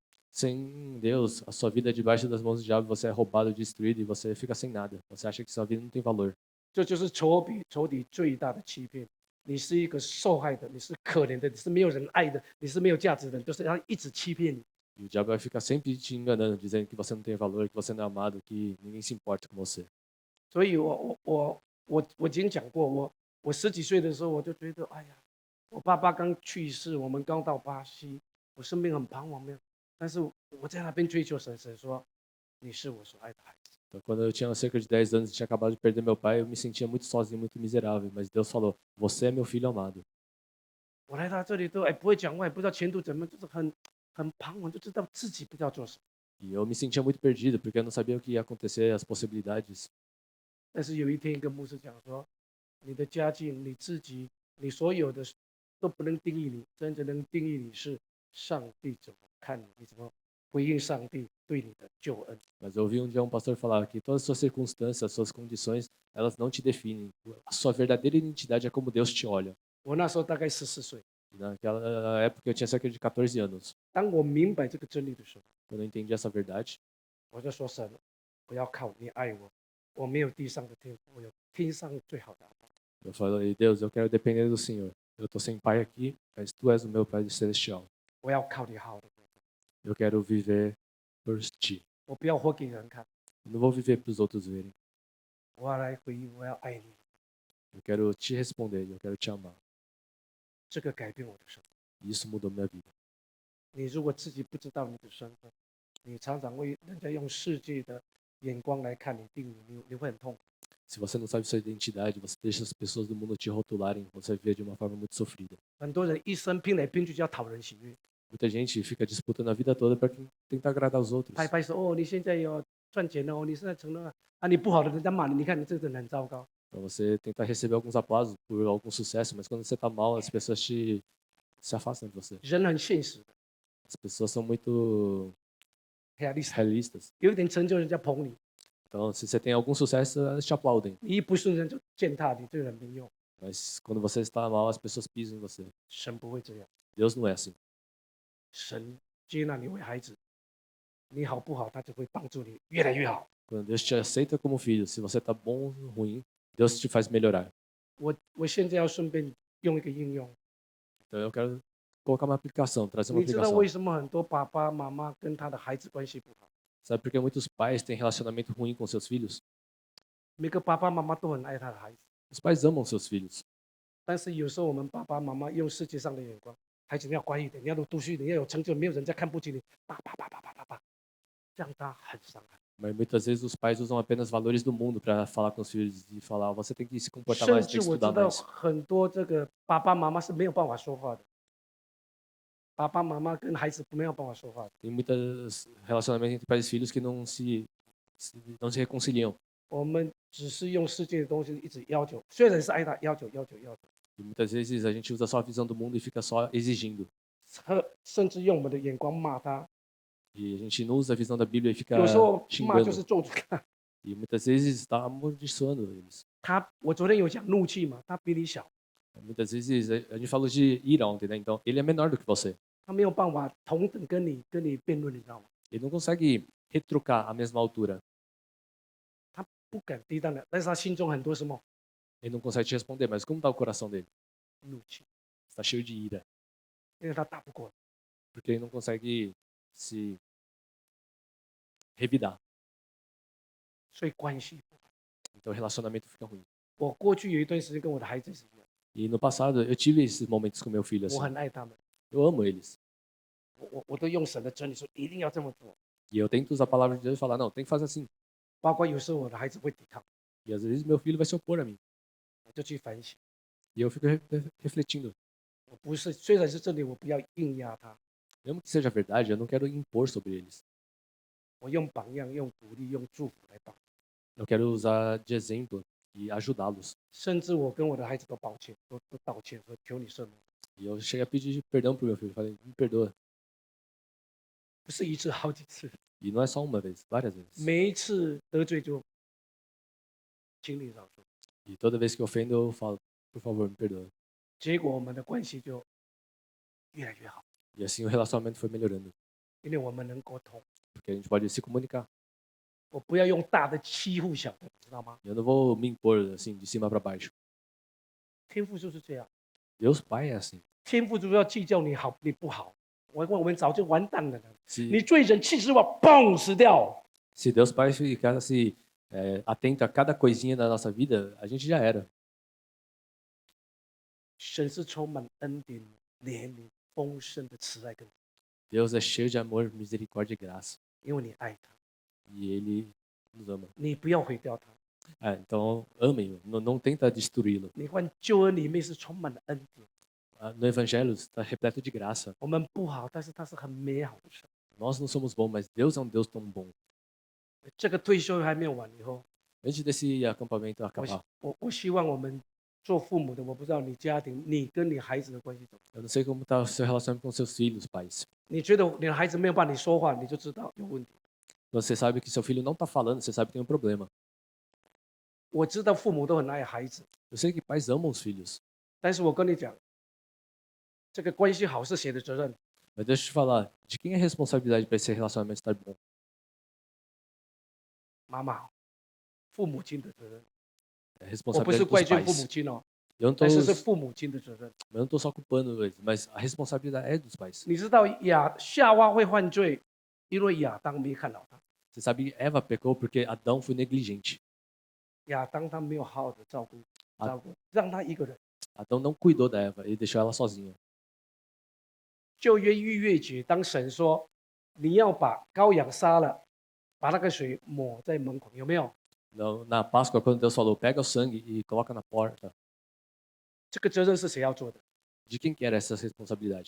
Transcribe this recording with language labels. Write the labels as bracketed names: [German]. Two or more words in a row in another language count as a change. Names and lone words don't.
[Portuguese] Sem Deus, a sua vida é debaixo das mãos do diabo, você é roubado, destruído e você fica sem nada. Você acha que sua vida não tem valor. [Chinese] 这就是仇敌最大的欺骗。你是一个受害的，你是可怜的，你是没有人爱的，你是没有价值的，就是他一直欺骗你。 [Portuguese] E o diabo vai ficar sempre te enganando, dizendo que você não tem valor, que você não é amado, que ninguém se importa com você. [Chinese] 所以我已经讲过，我十几岁的时候我就觉得，哎呀，我爸爸刚去世，我们刚到巴西，我生命很彷徨，没有。但是我在那边追求神，神说你是我所爱的孩子。 [Portuguese] Então, quando eu tinha cerca de 10 anos e tinha acabado de perder meu pai, eu me sentia muito sozinho, muito miserável. Mas Deus falou: Você é meu filho amado. [Chinese] 我来到这里都不会讲话，也不知道前途怎么，就是很彷徨，就知道自己不知道做什么。 [Portuguese] E eu me sentia muito perdido, porque eu não sabia o que ia acontecer, as possibilidades. [Chinese] 但是有一天，一个牧师讲说，你的家境、你自己、你所有的都不能定义你，真正能定义你是上帝怎么看你，你怎么回应上帝对你的救恩。 [Portuguese] Mas eu ouvi um dia um pastor falar que todas as suas circunstâncias, as suas condições, elas não te definem. A sua verdadeira identidade é como Deus te olha. [Chinese] 我那时候大概14岁， [Portuguese] Naquela época eu tinha cerca de 14 anos. [Chinese] 当我明白这个真理的时候， [Portuguese] Quando eu entendi essa verdade, [Chinese] 我就说神，我要靠你爱我，我没有地上的天赋，我有天上最好的阿爸。 [Portuguese] eu falei: Deus, eu quero depender do Senhor. Eu estou sem pai aqui, mas Tu és o meu Pai celestial. [Chinese] 我要靠你好好的活， [Portuguese] Eu quero viver por Ti. [Chinese] 我不要活给人看， [Portuguese] Eu não vou viver para os outros verem. [Chinese] 我要来回应，我要爱你。 [Portuguese] Eu quero te responder, eu quero te amar. [Chinese] 这个改变我的生活。 [Portuguese] E isso mudou minha vida. [Chinese] 你如果自己不知道你的身份，你常常为人家用世界的眼光来看你、定你会很痛苦。 [Portuguese] Se você não sabe sua identidade, você deixa as pessoas do mundo te rotularem, você vai viver de uma forma muito sofrida. [Chinese] 很多人一生拼来拼去就要讨人喜悦， [Portuguese] Muita gente fica disputando a vida toda para tentar agradar os outros. [Chinese] 拍拍手哦，你现在有赚钱了哦，你现在成了啊，你不好的人家骂你，你看你这个人很糟糕。 [Portuguese] Para você tentar receber alguns aplausos por algum sucesso, mas quando você está mal, as pessoas se afastam de você. [Chinese] 人很现实的， [Portuguese] As pessoas são muito [Chinese] realista， [Portuguese] realistas. [Chinese] 有一点成就人家捧你， [Portuguese] Então, se você tem algum sucesso, elas te aplaudem. [Chinese] 你一不顺人就践踏你，这个人没用。 [Portuguese] Mas quando você está mal, as pessoas pisam em você. [Chinese] 神不会这样， [Portuguese] Deus não é assim. [Chinese] 神接纳你为孩子，你好不好，他就会帮助你越来越好。 [Portuguese] Quando Deus te aceita como filho, se você está bom ou ruim, Deus te faz melhorar. [Chinese] 我现在要顺便用一个应用， [Portuguese] Então eu quero colocar uma aplicação, trazer uma [Chinese] 你知道 [Portuguese] aplicação. [Chinese] 为什么很多爸爸妈妈跟他的孩子关系不好？ [Portuguese] Sabe por que muitos pais têm relacionamento ruim com seus filhos? [Chinese] 每个爸爸妈妈都很爱他的孩子， [Portuguese] Os pais amam seus filhos, [Chinese] 但是有时候我们爸爸妈妈用世界上的眼光，孩子你要乖一点，你要读书一点，你要有成就，没有人家看不起你，叭，这样他很伤害。 [Portuguese] mas muitas vezes os pais usam apenas valores do mundo para falar com os filhos e falar: você tem que se comportar [Chinese] 甚 [Portuguese] mais, tem [Chinese] 至 [Portuguese] que [Chinese] 我 [Portuguese] estudar [Chinese] 知道 [Portuguese] mais. [Chinese] 很多这个爸爸妈妈是没有办法说话的，爸爸妈妈跟孩子没有办法说话的。 [Portuguese] Tem muitos relacionamentos entre pais e filhos que não se reconciliam. [Chinese] 我们只是用世界的东西一直要求，虽然是爱他，要求， [Portuguese] E muitas vezes a gente usa só a visão do mundo e fica só exigindo. [Chinese] 甚至用我们的眼光骂他， [Portuguese] E a gente não usa a visão da Bíblia e fica [Chinese] 有时候骂就是 [Portuguese] xingando. [Chinese] 咒诅他。 [Portuguese] E muitas vezes está amaldiçoando eles. [Chinese] 我昨天有讲怒气嘛，他比你小， [Portuguese] Muitas vezes a gente falou de ira ontem, né? Então ele é menor do que você. [Chinese] 他没有办法同等跟你辩论，你知道吗？ [Portuguese] Ele não consegue retrucar a mesma altura. [Chinese] 他不敢抵挡的，但是他心中很多什么 [Portuguese] Ele não consegue te responder, mas como está o coração dele? [Chinese] 怒气。 [Portuguese] Está cheio de ira. [Chinese] 因为他打不过， [Portuguese] porque ele não consegue se revidar. [Chinese] 所以关系不好。 [Portuguese] Então o relacionamento fica ruim. [Chinese] 我过去有一段时间跟我的孩子是一样， [Portuguese] E no passado eu tive esses momentos com meu filho [Chinese] 我 [Portuguese] assim. [Chinese] 很爱他们， [Portuguese] Eu amo eles. [Chinese] 我都用神的真理说一定要这么做， [Portuguese] E eu tento usar a palavra de Deus e falar, não, tem que fazer assim. [Chinese] 包括有时候我的孩子会抵抗， [Portuguese] E às vezes meu filho vai se opor a mim. [Chinese] 我就去反省。 [Portuguese] E eu fico refletindo. [Chinese] 我不是，虽然是真理，我不要硬压他， [Portuguese] Mesmo que seja verdade, eu não quero impor sobre eles. [Chinese] 我用榜样、用鼓励、用祝福来帮。 [Portuguese] Eu quero usar de exemplo e ajudá-los. [Chinese] 甚至我跟我的孩子都抱歉，都道歉，说求你赦免。 [Portuguese] E eu cheguei a pedir perdão pro meu filho. Falei, me perdoa. [Chinese] 不是一次，好几次， [Portuguese] E não é só uma vez, várias vezes. [Chinese] 每一次得罪就请你饶恕。 [Portuguese] E toda vez que eu ofendo, eu falo, por favor, me perdoa. [Chinese] 结果我们的关系就越来越好， [Portuguese] E assim o relacionamento foi melhorando. [Chinese] 因为我们能沟通。 [Portuguese] Porque a gente pode se comunicar. [Chinese] 我不要用大的欺负小的，你知道吗？ [Portuguese] Eu não vou me impor assim, de cima para baixo. [Chinese] 天父就是这样， [Portuguese] Deus Pai é assim. [Chinese] 天父就是要计较你好你不好。我们早就完蛋了呢。 [Portuguese] Se, [Chinese] 你罪人气死我，嘣死掉。 [Portuguese] se Deus Pai ficasse atento a cada coisinha da nossa vida, a gente já era. [Chinese] 神是充满恩典、怜悯、丰盛的慈爱跟， [Portuguese] Deus é cheio de amor, misericórdia e graça. [Chinese] 因为你爱他， [Portuguese] E Ele nos ama. [Chinese] 你不要毁掉他。 [Portuguese] Então, amem-o. Não tenta destruí-lo. [Chinese] 你看救恩里面是充满了恩典。 [Portuguese] No Evangelho está repleto de graça. [Chinese] 我们不好，但是他是很美好的神。 Nós não somos bons, mas Deus é um Deus tão bom. 这个退休还没有完以后， [Portuguese] Antes desse acampamento acabar, [Chinese] 我希望我们做父母的，我不知道你家庭，你跟你孩子的关系怎么样。 [Portuguese] eu não sei como está o seu relacionamento com seus filhos, pais. [Chinese] 你觉得你的孩子没有办法你说话，你就知道有问题。 [Portuguese] Quando você sabe que seu filho não está falando, você sabe que tem um problema. [Chinese] 我知道父母都很爱孩子， [Portuguese] Eu sei que pais amam os filhos. [Chinese] 但是我跟你讲，这个关系好是谁的责任？ [Portuguese] Mas deixa eu te falar, de quem é a responsabilidade para esse relacionamento estar bom? [Chinese] 妈妈、父母亲的责任。 [Portuguese] É [Chinese] 我不是 [Portuguese] responsabilidade [Chinese] 怪 [Portuguese] dos [Chinese] 罪父母 [Portuguese] pais. [Chinese] 亲哦， [Portuguese] Eu não [Chinese] 但是是 [Portuguese] estou [Chinese] 父母亲的责任。 [Portuguese] só culpando eles, mas a responsabilidade é dos pais. [Chinese] 你知道夏娃会犯罪，因为亚当没看到他， [Portuguese] Você sabe que Eva pecou porque Adão foi negligente. [Chinese] 亚当他没有好好的照顾，啊让他一个人。 [Portuguese] Adão não cuidou da Eva, ele deixou ela sozinha. [Chinese] 旧约逾越节，当神说你要把羔羊杀了，把那个水抹在门口，有没有？ [Portuguese] Na Páscoa, quando Deus falou, pega o sangue e coloca na porta, [Chinese] 这个责任是谁要做的？ [Portuguese] de quem que era essa responsabilidade?